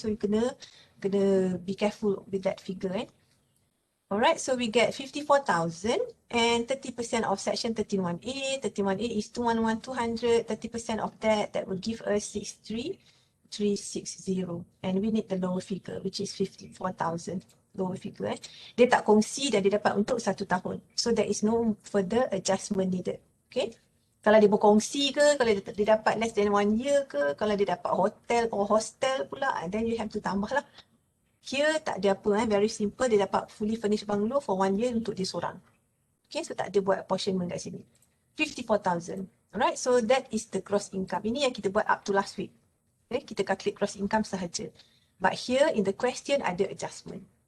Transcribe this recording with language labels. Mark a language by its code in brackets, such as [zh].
[en] So you kena be careful with that figure. Alright, so we get 54,000 and 30% of section 13(1)A. 13(1)A is 211,200. 30% of that will give us 63,360. And we need the lower figure, which is 54,000. Lower figure. [ms] Dia tak kongsi dan dia dapat untuk 1 tahun. [en] So there is no further adjustment needed. [ms] Okay. Kalau dia berkongsi ke, kalau dia dapat [en] less than 1 year [ms] ke, kalau dia dapat hotel or hostel pula, [en] then you have to [ms] tambah lah. Here tak ada apa, [en] very simple. [ms] Dia dapat [en] fully furnished bungalow for 1 year [ms] untuk dia seorang. Okay, so tak ada buat apportionment kat sini. 54,000. [en] Alright, so that is the gross income. [ms] Ini yang kita buat up to last week. Okay, kita calculate gross income sahaja. [en] But here in the question [ms] ada adjustment.